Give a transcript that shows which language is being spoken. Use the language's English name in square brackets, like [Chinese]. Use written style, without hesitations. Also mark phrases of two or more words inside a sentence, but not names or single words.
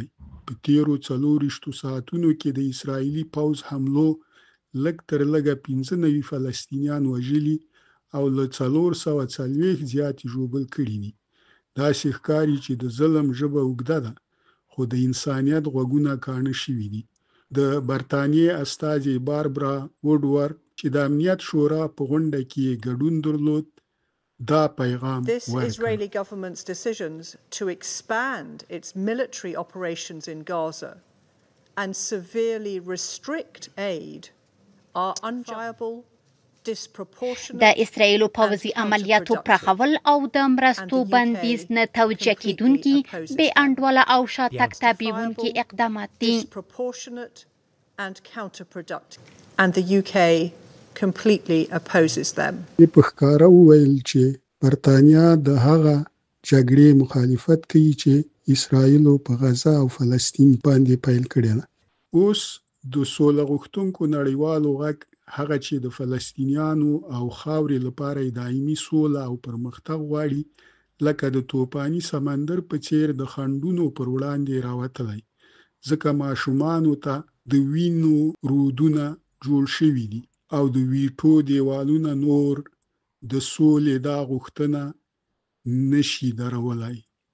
[Pashto] په تیرو 24 ساعتونو کې د اسرائیلي پوځ حملو لږ تر لږه 95 فلسطینیان وژلي او له 440 زیاتې ژوبل کړي دي. داسې ښکاري چې د ظلم ژبه اوږده ده، خو د انسانیت غوږونه کاڼه شوي دي. د برطانیې استازي باربرا ووډورد چې د امنیت شورا په غونډه کې ګډون درلود، دا پیغام [English] This Israeli government's decisions to expand its military operations in Gaza and severely restrict aid are unjustifiable, disproportionate. [Pashto] د اسرائیلو پوځي عملیاتو پراخول او د مرستو بندیز نه توجیه کیدونکي بې انډوله او شاتګ تبعیدونکي اقدامات دي. [English] Disproportionate and counterproductive, and the UK completely opposes them. [Pashto] په ښکاره وویل چې برطانیا د هغه جګړې مخالفت کوي چې اسرائیلو په غزه او فلسطین باندې پیل کړی ده. اوس د سوله غوښتونکو نړیوالو غږ هغه چې د فلسطینیانو او خاورې لپاره دایمي سوله او پرمختګ غواړي، لکه د توپاني سمندر په څیر د خنډونو پر وړاندې راوتلی، ځکه ماشومانو ته د وینو رودونه جوړ شوي دي او د ویټو دیوالونه نور د سولې دا غوښتنه نشي درولای.